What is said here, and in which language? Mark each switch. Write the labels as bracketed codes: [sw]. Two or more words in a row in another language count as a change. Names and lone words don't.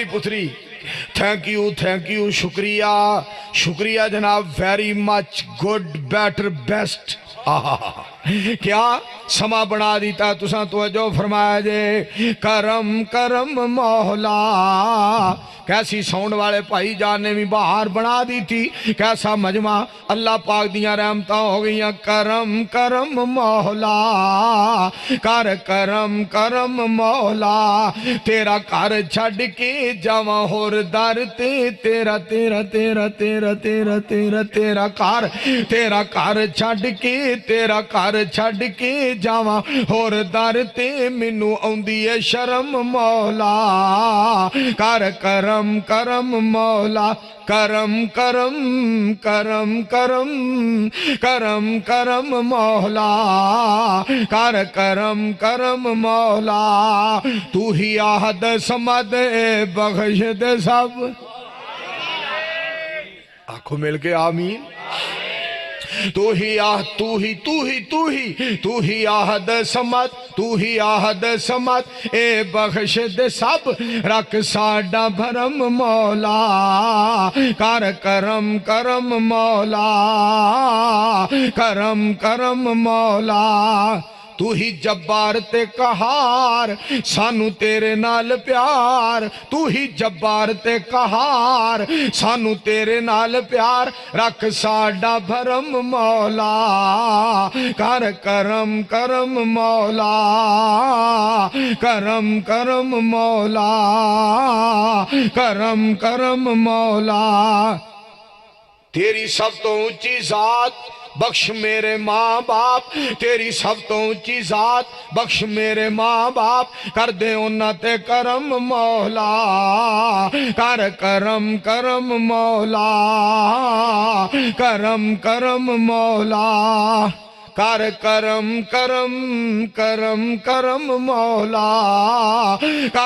[pa] پتری [en] thank you [pa] شکریہ جناب [en] very much good better best [pa] کیا سما بنا دیتا تساں توجہ فرمایا جے کرم کرم مولا کیسی ساؤنڈ والے بھائی [ur] جان نے بھی باہر بنا دی تھی کیسا مجمع [pa] اللہ پاک دیاں رحمتاں ہو گئیاں کرم کرم مولا کر کرم کرم مولا تیرا کر چھڑ کے جاواں ہور در تے تیرا تیرا تیرا تیرا تیرا تیرا تیرا کر چھڑ کے تیرا کر چھڑ کے جاواں ہور در تے مینوں اوندی اے شرم مولا کر کرم کرم مولا کرم کرم کرم کرم کرم کرم مولا کر کرم کرم مولا تو ہی آہد سمد بخش دے سب آنکھوں مل کے آمین تو ہی آہد سمت تو ہی آہد سمت اے بخش دے سب رکھ ساڈا بھرم مولا کر کرم کرم مولا کرم کرم مولا تو ہی جبار تے قہار سانو تیرے نال پیار تو ہی جبار تے قہار سانو تیرے نال پیار رکھ ساڈا بھرم مولا کر کرم کرم مولا کرم کرم مولا کرم کرم مولا تیری سب تو اونچی ذات بخش میرے ماں باپ تیری سب تو اونچی ذات بخش میرے ماں باپ کر دے انہاں تے کرم مولا کر کرم کرم مولا کرم کرم مولا کر کرم کرم کرم کرم مولا کر